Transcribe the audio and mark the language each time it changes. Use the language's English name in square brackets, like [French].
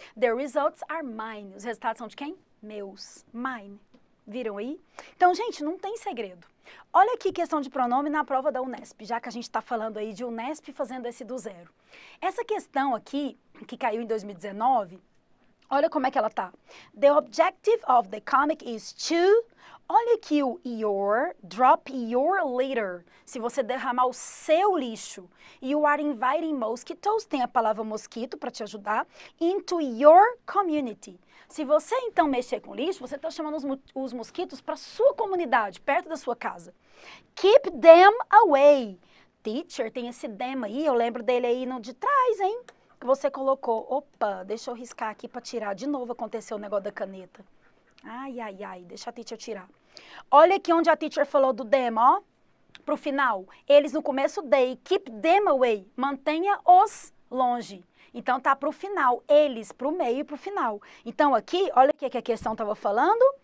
[English] The results are mine. [Portuguese] Os resultados são de quem? Meus, mine. Viram aí? Então, gente, não tem segredo. Olha aqui questão de pronome na prova da Unesp, já que a gente está falando aí de Unesp fazendo esse do zero. Essa questão aqui, que caiu em 2019, olha como é que ela tá. [English] The objective of the comic is to... [Portuguese] Olha aqui o your, [English] drop your litter. [Portuguese] Se você derramar o seu lixo. [English] You are inviting mosquitoes, [Portuguese] tem a palavra mosquito para te ajudar, [English] into your community. [Portuguese] Se você então mexer com lixo, você está chamando os mosquitos para sua comunidade, perto da sua casa. [English] Keep them away. [Portuguese] Teacher, tem esse them aí, eu lembro dele aí no de trás, hein? Que você colocou. Opa, deixa eu riscar aqui para tirar. De novo aconteceu o negócio da caneta. Ai, ai, ai, deixa a teacher tirar. Olha aqui onde a teacher falou do them, ó. Pro final. Eles no começo, [English] they, keep them away. [Portuguese] Mantenha-os longe. Então, tá pro final. Eles pro meio e pro final. Então, aqui, olha o que a questão tava falando.